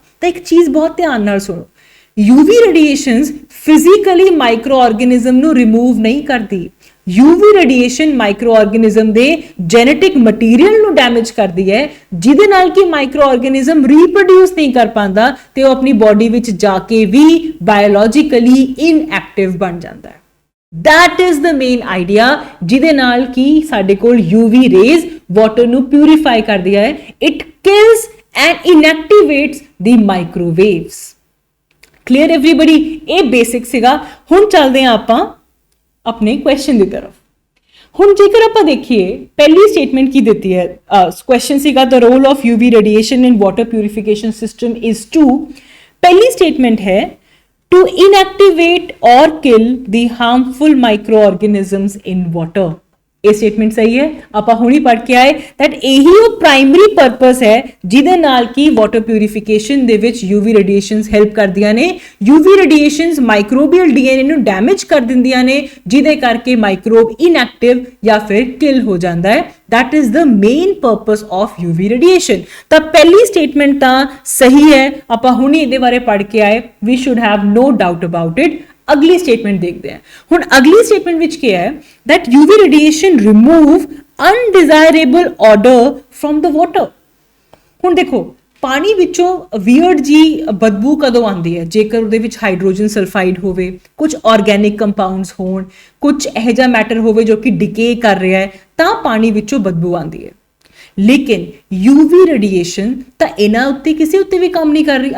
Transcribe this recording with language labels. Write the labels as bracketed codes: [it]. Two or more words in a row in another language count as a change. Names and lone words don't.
[pa] ਤਾਂ ਇੱਕ ਚੀਜ਼ ਬਹੁਤ ਧਿਆਨ ਨਾਲ ਸੁਣੋ, [en] UV radiations physically micro organism [pa] ਨੂੰ ਰਿਮੂਵ ਨਹੀਂ ਕਰਦੀ। [en] UV radiation micro organism [pa] ਦੇ [en] genetic material [pa] ਨੂੰ ਡੈਮੇਜ ਕਰਦੀ ਹੈ, ਜਿਹਦੇ ਨਾਲ ਕਿ [en] micro organism reproduce [pa] ਨਹੀਂ ਕਰ ਪਾਉਂਦਾ ਤੇ ਉਹ ਆਪਣੀ ਬਾਡੀ ਵਿੱਚ ਜਾ ਕੇ ਵੀ [en] biologically inactive [pa] ਬਣ ਜਾਂਦਾ ਹੈ। [en] That is the main idea, [pa] ਜਿਹਦੇ ਨਾਲ ਕਿ ਸਾਡੇ ਕੋਲ [en] UV rays water [pa] ਨੂੰ ਪਿਊਰੀਫਾਈ ਕਰਦੀ ਹੈ। [en] It kills and inactivates the microwaves. Clear everybody? [pa] ਇਹ ਬੇਸਿਕ ਸੀਗਾ। ਹੁਣ ਚੱਲਦੇ ਹਾਂ ਆਪਾਂ ਆਪਣੇ ਕੁਐਸਚਨ ਦੀ ਤਰਫ। ਹੁਣ ਜੇਕਰ ਆਪਾਂ ਦੇਖੀਏ ਪਹਿਲੀ ਸਟੇਟਮੈਂਟ ਕੀ ਦਿੱਤੀ ਹੈ, ਕੁਐਸਚਨ ਸੀਗਾ [en] the role of UV radiation in water purification system is to, [pa] ਪਹਿਲੀ ਸਟੇਟਮੈਂਟ ਹੈ [en] to inactivate or kill the harmful microorganisms in water। [pa] ਇਹ ਸਟੇਟਮੈਂਟ ਸਹੀ ਹੈ। ਆਪਾਂ ਹੁਣੀ ਪੜ੍ਹ ਕੇ ਆਏ that ਇਹੀ ਉਹ [en] primary purpose [pa] ਹੈ ਜਿਹਦੇ ਨਾਲ ਕਿ [en] water purification [pa] ਦੇ ਵਿੱਚ [en] UV radiations help [pa] ਕਰਦੀਆਂ ਨੇ। [en] UV radiations microbial DNA [pa] ਨੂੰ ਡੈਮੇਜ ਕਰ ਦਿੰਦੀਆਂ ਨੇ, ਜਿਹਦੇ ਕਰਕੇ [en] microbe inactive [pa] ਜਾਂ ਫਿਰ ਕਿਲ ਹੋ ਜਾਂਦਾ ਹੈ। [en] That is the main purpose of UV radiation। [pa] ਤਾਂ ਪਹਿਲੀ ਸਟੇਟਮੈਂਟ ਤਾਂ ਸਹੀ ਹੈ, ਆਪਾਂ ਹੁਣੀ ਇਹਦੇ ਬਾਰੇ ਪੜ੍ਹ ਕੇ ਆਏ, [en] we should have no doubt about it। [pa] ਅਗਲੀ ਸਟੇਟਮੈਂਟ ਦੇਖਦੇ ਹਾਂ। ਹੁਣ ਅਗਲੀ ਸਟੇਟਮੈਂਟ ਵਿੱਚ ਕੀ ਹੈ [en] that UV radiation remove undesirable odor from the water। [pa] ਹੁਣ ਦੇਖੋ ਪਾਣੀ ਵਿੱਚੋਂ ਵੀਅਰਡ ਜੀ ਬਦਬੂ ਕਦੋਂ ਆਉਂਦੀ ਹੈ, ਜੇਕਰ ਉਹਦੇ ਵਿੱਚ [en] hydrogen sulphide [pa] ਹੋਵੇ, ਕੁਝ [en] organic compounds [pa] ਹੋਣ, ਕੁਝ ਇਹੋ ਜਿਹਾ ਮੈਟਰ ਹੋਵੇ ਜੋ ਕਿ ਡਿਕੇ ਕਰ ਰਿਹਾ ਹੈ, ਤਾਂ ਪਾਣੀ ਵਿੱਚੋਂ ਬਦਬੂ ਆਉਂਦੀ ਹੈ। ਲੇਕਿਨ [en] UV radiation [pa] ਤਾਂ ਇਹਨਾਂ ਉੱਤੇ ਕਿਸੇ ਉੱਤੇ ਵੀ ਕੰਮ ਨਹੀਂ ਕਰ ਰਹੀ।